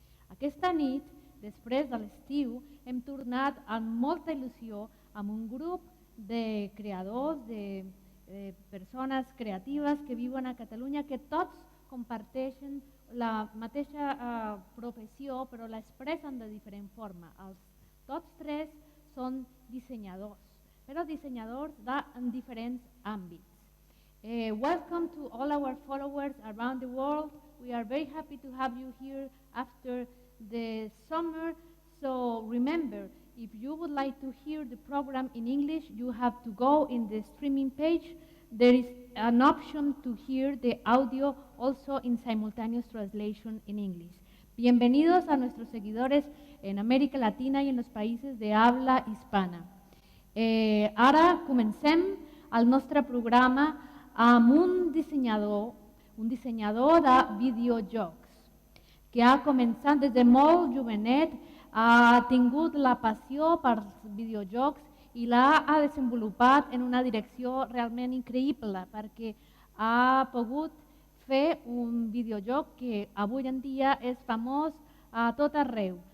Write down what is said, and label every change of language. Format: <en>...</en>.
<ca>Aquesta nit, després de l'estiu, hem tornat amb molta il·lusió amb un grup de creadors, de persones creatives que viuen a Catalunya, que tots comparteixen la mateixa professió, però l'expressen de diferent forma. Tots tres són dissenyadors, però dissenyadors en diferents àmbits.</ca> <en>Welcome to all our followers around the world. We are very happy to have you here after the summer. So remember, if you would like to hear the program in English, you have to go in the streaming page. There is an option to hear the audio also in simultaneous translation in English.</en> <es>Bienvenidos a nuestros seguidores en América Latina y en los países de habla hispana.</es> <ca>Ara comencem el nostre programa amb un dissenyador de videojocs que ha començat des de molt jovenet, ha tingut la passió per videojocs i l'ha desenvolupat en una direcció realment increïble perquè ha pogut fer un videojoc que avui en dia és famós a tot arreu.</ca>